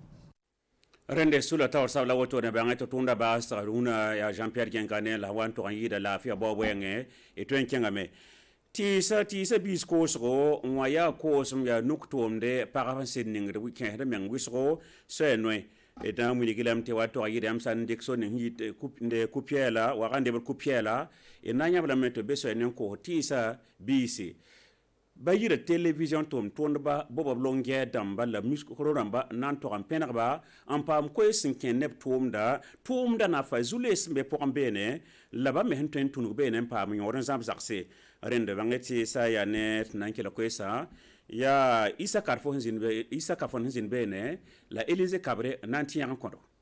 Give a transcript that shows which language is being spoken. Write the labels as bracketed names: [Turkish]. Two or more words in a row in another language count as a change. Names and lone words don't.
[Mossi] rende sula taoor sabla woto ne bãngẽ tɩ tʋʋmda baas tɩg rũnã yaa Jean-Pierre Gengane la wa n tʋg n yɩɩda laafɩya bao wɛɛngẽ y tõe n kẽngame tɩɩsa biis koosgo n wa yaa koosem yaa nuk tʋʋmde pagb n sɩd ningd kẽesd meng wɩsgo soɛ noe d na n wilg lame tɩ wa tʋg yɩɩd yãmb sãn dɩk so ning yɩ ku-pɛɛla waga n debd ku-pɛɛla d na n yãb lame tɩ be soɛ ne n koos tɩɩsa biise ba yɩra télévision tʋʋmdba boba b lon-gɛɛ dãmba la muskro rãmba n na n tog n pẽnegba n paam koees sẽn kẽ neb tʋʋmda nafa zu-lees sẽn be pʋgẽ beene la ba me sẽn tõe n tũnug beene n paam yõod n zãb zagse rẽnd bãngẽ tɩ sã n yaa ne tɩ na n kela koeesã yaa isa kafo sẽn zĩnd beene la Élysée kabre n na n tɩ yãg n kõdo